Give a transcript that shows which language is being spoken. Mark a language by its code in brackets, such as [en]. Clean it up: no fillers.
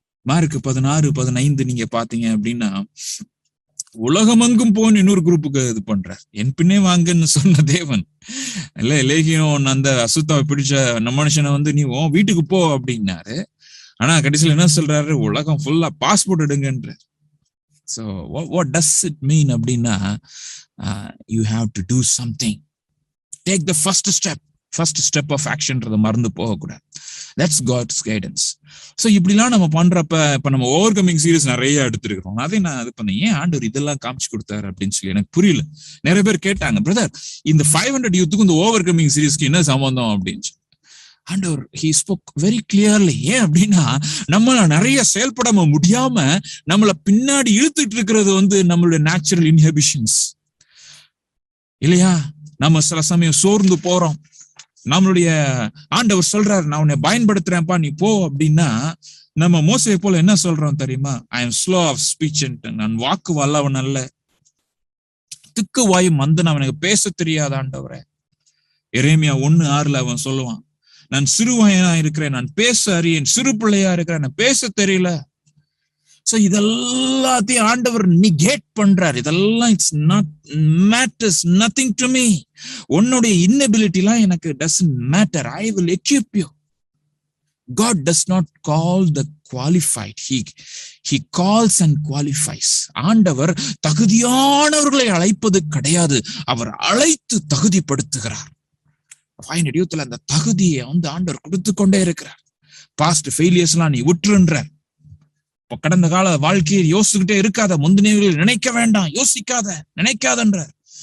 [ta] Mark 16:15 நீங்க பாத்தீங்க அப்படின்னா, உலகமெங்கும் போன்னு இன்னொரு குரூப்புக்கு இது பண்றார். என் பின்னே வாங்கன்னு சொன்ன தேவன் இல்ல, லேகியம் அந்த அசுத்தாவை பிடிச்ச நம்ம மனுஷனை வந்து நீ வீட்டுக்கு போ அப்படின்னாரு. ஆனா கடைசியில் என்ன சொல்றாரு, உலகம் ஃபுல்லா passport எடுங்கன்ற. [en] So what does it mean [ta] அப்படின்னா, [en] you have to do something. Take the first step of actionன்றத [ta] மறந்து போகக்கூடாது. [en] That's God's guidance. [ta] So இப்படிலாம் நம்ம பண்றப்ப, இப்ப நம்ம ஓவர் கமிங் சீரீஸ் நிறைய எடுத்துருக்கோம். அதே நான் இது பண்ணேன், ஏன் ஆண்டவர் இதெல்லாம் காமிச்சு கொடுத்தாரு அப்படின்னு சொல்லி எனக்கு புரியல. நிறைய பேர் கேட்டாங்க, பிரதர் இந்த 500 யூத்துக்கும் இந்த ஓவர் கமிங் சீரீஸ்க்கு என்ன சம்பந்தம் அப்படின்னு. ஆண்டவர் [en] he spoke very clearly. [ta] ஏன் அப்படின்னா, நம்மள நிறைய செயல்படாம முடியாம நம்மள பின்னாடி இழுத்துட்டு இருக்கிறது வந்து நம்மளுடைய நேச்சுரல் இன்ஹிபிஷன்ஸ் இல்லையா. நம்ம சில சமயம் சோர்ந்து போறோம். நம்மளுடைய ஆண்டவர் சொல்றாரு, நான் உன்னை பயன்படுத்துறேன்ப்பா நீ போ அப்படின்னா, நம்ம மோசையை போல என்ன சொல்றோம் தெரியுமா, [en] I am slow of speech, [ta] நான் வாக்கு வல்லவன் அல்ல, திக்கு வாயும் மந்தன், அவனுக்கு பேச தெரியாத ஆண்டவரே. எரேமியா 1:6 அவன் சொல்லுவான், நான் சிறுவயனா இருக்கிறேன், நான் பேச அறியேன், சிறு பிள்ளையா இருக்கிறேன், நான் பேச தெரியல. [en] so [ta] இதெல்லாத்தையும் ஆண்டவர் [en] negate [ta] பண்றார். இதெல்லாம் [en] It's not matters nothing to me. [ta] உன்னுடைய இன்னபிலிட்டி எல்லாம் எனக்கு [en] Doesn't matter. I will equip you. God does not call the qualified. He calls and qualifies. [ta] ஆண்டவர் தகுதியானவர்களை அழைப்பது கிடையாது, அவர் அழைத்து தகுதிப்படுத்துகிறார். யூத்ல அந்த தகுதியை வந்து ஆண்டவர் கொடுத்து கொண்டே இருக்கிறார். [en] past failures [ta] எல்லாம் நீ விட்டுருன்றார். கடந்த கால வாழ்க்கையை யோசிச்சுக்கிட்டே இருக்காத, முந்தினவர்களை நினைக்க வேண்டாம், நினைக்காதன்றார்.